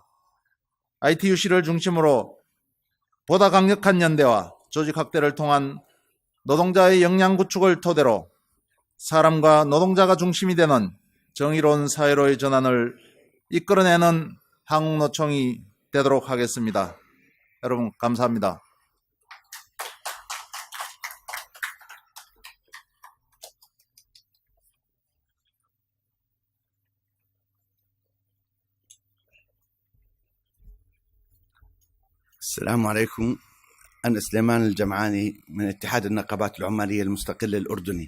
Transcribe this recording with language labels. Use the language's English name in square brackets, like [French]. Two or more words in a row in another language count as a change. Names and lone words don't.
[Korean] ITUC를 중심으로 보다 강력한 연대와 조직 확대를 통한 노동자의 역량 구축을 토대로 사람과 노동자가 중심이 되는 정의로운 사회로의 전환을 이끌어내는 한국노총이 되도록 하겠습니다. 여러분 감사합니다. [Arabic] السلام عليكم. أنا سليمان الجمعاني من اتحاد النقابات العمالية المستقل الأردني.